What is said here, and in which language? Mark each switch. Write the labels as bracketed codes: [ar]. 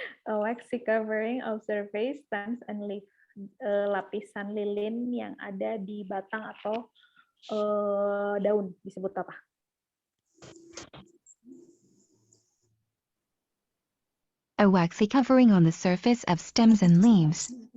[en] A waxy covering of surface, stems, and leaf. [id] Lapisan lilin yang ada di batang atau daun disebut apa? [en] A waxy covering on the surface of stems and leaves.